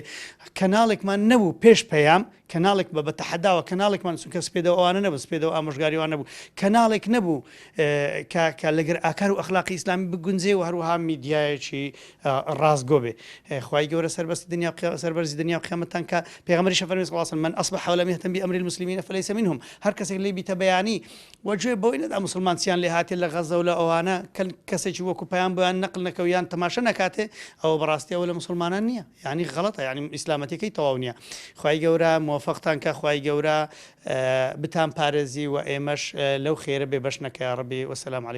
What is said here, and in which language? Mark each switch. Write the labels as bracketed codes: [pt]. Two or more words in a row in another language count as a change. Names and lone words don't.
[ckb] کەناڵێکمان نەبوو پێش پەیام، کەناڵێک بە تەحەداوە، کەناڵێکمان چونکە سپێدەوە ئەوانە نەبوو، سپێدەوە ئامۆژگاریوان نەبوو، کەناڵێک نەبوو کە لەگەر ئاکار و ئەخلاقی ئیسلامی بگونجێ و هەروەها میدیایەکی ڕاستگۆ بێ. خوای گەورە سەربەرزی دنیا و قیامەتان کە پێغەمبەریش فەرمووی [ar] صلی الله علیه و سلم من أصبح ولم يهتم بأمر المسلمين فليس منهم، [ckb] هەر کەسێک لێ بیتە بەیانی وەگوێ بەوەی نەدا مسلمانچیان لێ هاتێ لە غەزە و لە ئەوانە کەسێکی وەکو پەیام بۆیان نەقل نەکەویان تەماشە نەکاتێ، ئەوە بەڕاستی ئەوە لە مسلمانان نییە، یعنی غەڵەتە، یعنی ئیسلامەتیەکەی تەواو نییە. خوای گەورە موفقتان کە، خوای گەورە بتان پارێزی و ئێمەش لەو خێرە بێ بەش نەکە یا ڕەبی.